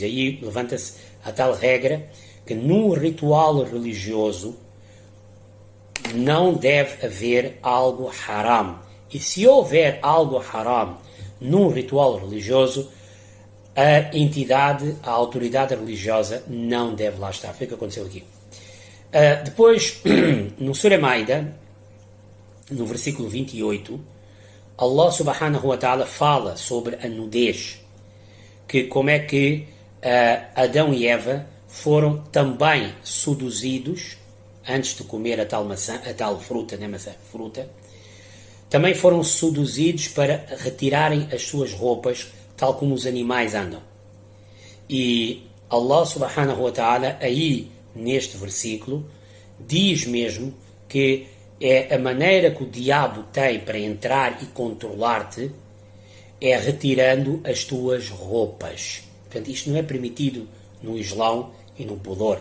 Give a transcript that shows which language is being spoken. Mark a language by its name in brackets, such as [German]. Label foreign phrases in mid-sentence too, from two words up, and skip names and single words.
[Portuguese] Aí levanta-se a tal regra que num ritual religioso não deve haver algo haram. E se houver algo haram num ritual religioso, a entidade, a autoridade religiosa não deve lá estar. Foi o que aconteceu aqui. Depois, no Surah Maida, no versículo 28, [Arabic] الله سبحانه وتعالى [Portuguese] fala sobre a nudez, que como é que Adão e Eva foram também seduzidos antes de comer a tal maçã, a tal fruta, né, maçã, fruta, também foram seduzidos para retirarem as suas roupas, tal como os animais andam. [Arabic] E الله سبحانه وتعالى, [Portuguese] aí neste versículo, diz mesmo que é a maneira que o diabo tem para entrar e controlar-te é retirando as tuas roupas. Portanto, isto não é permitido no Islão e no Budor.